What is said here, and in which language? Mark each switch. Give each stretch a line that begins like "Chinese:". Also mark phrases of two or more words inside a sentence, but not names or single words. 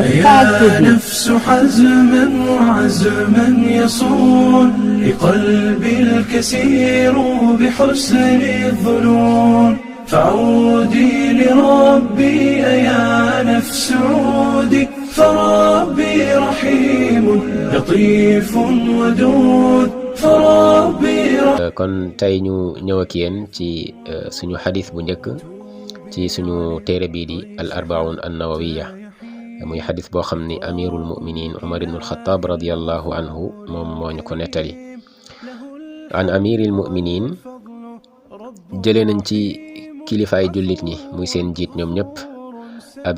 Arabic: يا نفس حزما وعزما يصون لقلبي الكسير بحسن الظنون فعودي لربي يا نفس عودي فربي رحيم لطيف ودود فربي
Wolof: kon tey ñu ñëw ak yéen ci suñu xadis bu njëkk ci suñu téere bii di
Arabic: الأربعون النووية
Wolof: muy xadis boo xam ni
Arabic: أمير المؤمنين عمر بن الخطاب رضي الله عنه
Wolof: moom moo ñu ko nettali
Arabic: عن أمير المؤمنين
Wolof: jëlee nañ ci kilifaay jullit ñi muy seen njiit ñoom ñëpp abi